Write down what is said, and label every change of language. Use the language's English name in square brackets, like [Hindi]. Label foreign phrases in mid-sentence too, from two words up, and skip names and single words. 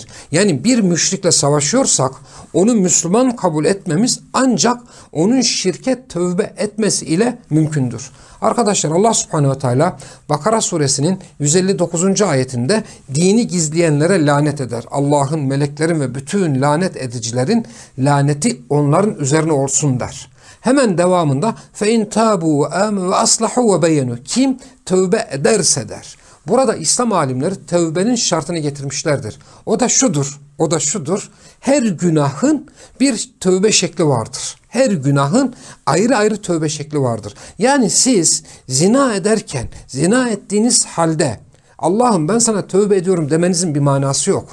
[Turkish] Yani bir müşrikle savaşıyorsak onu Müslüman kabul etmemiz ancak onun şirke tövbe etmesi ile mümkündür. Arkadaşlar, Allah [Arabic] سبحانه وتعالى [Turkish] Bakara suresinin 159. ayetinde dini gizleyenlere lanet eder. Allah'ın, meleklerin ve bütün lanet edicilerin laneti onların üzerine olsun der. Hemen devamında [Arabic] فَاِنْ تَابُوا وَآمَنُوا وَأَصْلَحُوا وَبَيَّنُوا, [Turkish] kim tövbe ederse der. Burada İslam alimleri tövbenin şartını getirmişlerdir. O da şudur. Her günahın bir tövbe şekli vardır. Her günahın ayrı ayrı tövbe şekli vardır. Yani siz zina ederken, zina ettiğiniz halde Allah'ım ben sana tövbe ediyorum demenizin bir manası yok.